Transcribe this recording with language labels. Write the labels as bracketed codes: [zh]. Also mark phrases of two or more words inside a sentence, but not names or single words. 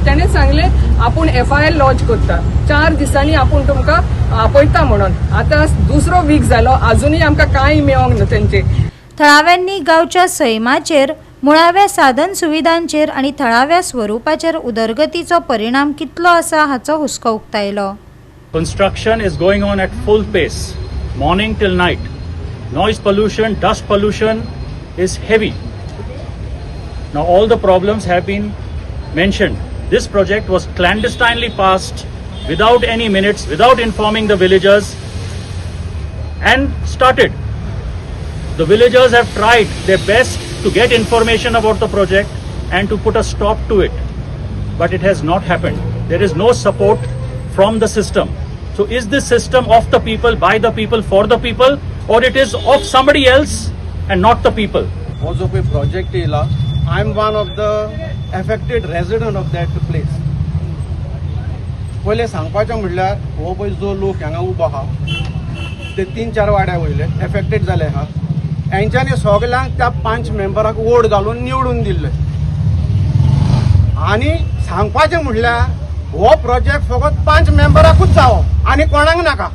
[kok] तेणें सांगलें आपूण FIR लॉन्च करता, 4 दिसांनी आपूण तुमकां आपयता म्हणून। आतां दुसरो वीक जालो, आजुनूय आमकां कांय मेळोंक ना तेंचे। थळाव्यांनी गांवच्या सैमाचेर, मुळाव्या साधन सुविधांचेर आणि थळाव्या स्वरूपाचेर उदरगतीचो परिणाम कितलो आसा हाचो हुस्को उक्तायलो। [en] Construction is going on at full pace, morning till night. Noise pollution, dust pollution is heavy. Now all the problems have been mentioned. This project was clandestinely passed without any minutes, without informing the villagers, and started. The villagers have tried their best to get information about the project and to put a stop to it, but it has not happened. There is no support from the system. So is this system of the people, by the people, for the people, or it is of somebody else and not the people? [kok] हो जो कोई प्रोजेक्ट येयला, [en] I am one of the affected resident of that place. [kok] पहिले सांगपाचें म्हणल्यार हो पळय जो लोक हांगा उबो आहा ते 3-4 वाड्या वयले एफेक्टेड जाले आहा। हेंच्यांनी सगळ्यांक त्या 5 मेंबराक वोट घालून निवडून दिल्ले। आनी सांगपाचें म्हणल्यार हो प्रोजेक्ट फकत 5 मेंबराकूच जावो आनी कोणाक नाका।